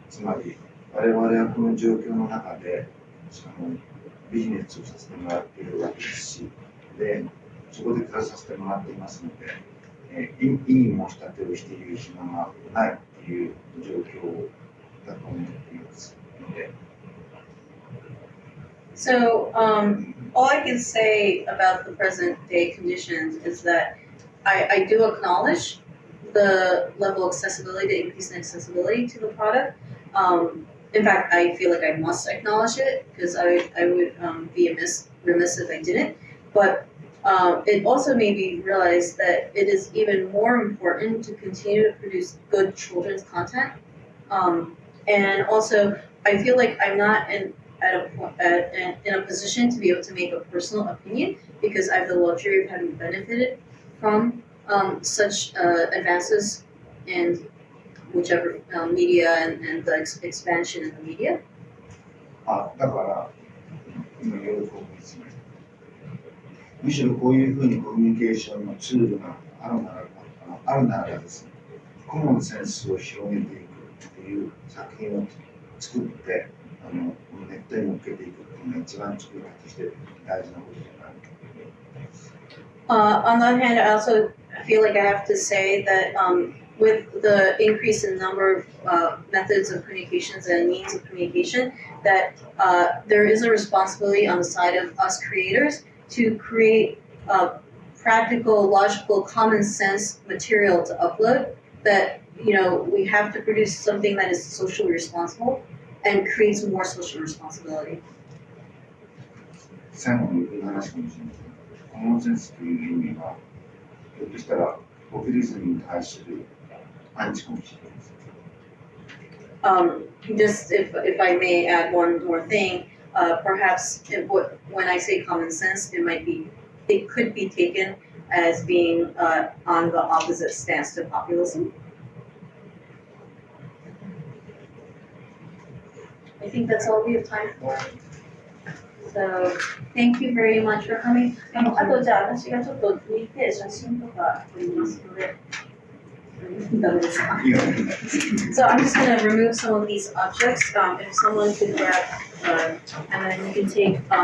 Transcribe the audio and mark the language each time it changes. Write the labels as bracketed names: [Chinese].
[Japanese] つまり我々はこの状況の中でビジネスをさせてもらっているわけですし、でそこで暮らさせてもらっていますので、いい申し立てをしている暇がないという状況だと思っていますので。 [English] So, all I can say about the present day conditions is that I do acknowledge the level of accessibility, the increase in accessibility to the product. In fact, I feel like I must acknowledge it because I would be remiss if I didn't. But it also made me realize that it is even more important to continue to produce good children's content. And also, I feel like I'm not in a position to be able to make a personal opinion because I have the luxury of having benefited from such advances in whichever media and the expansion in the media. [Japanese] だから今言うとむしろこういうふうにコミュニケーションのツールがあるならばですね、コモンセンスを広げていくという作品を作ってネットに向けていくというのが一番作り方として大事なことじゃないかと思います。 [English] On the other hand, I also feel like I have to say that with the increase in number of methods of communications and means of communication, that there is a responsibility on the side of us creators to create practical, logical, common sense material to upload. That we have to produce something that is socially responsible and creates more social responsibility. [Japanese] 最後に言う話かもしれません。コモンセンスという意味は、ひょっとしたらポピュリズムに対するアンチかもしれません。 [English] Just if I may add one more thing, perhaps when I say common sense, it could be taken as being on the opposite stance to populism. I think that's all we have time for. So thank you very much for coming. [Japanese] あとじゃあ私がちょっと抜いて写真とか撮りますので。ダメですか? [English] So I'm just gonna remove some of these objects. If someone could grab, and then you can take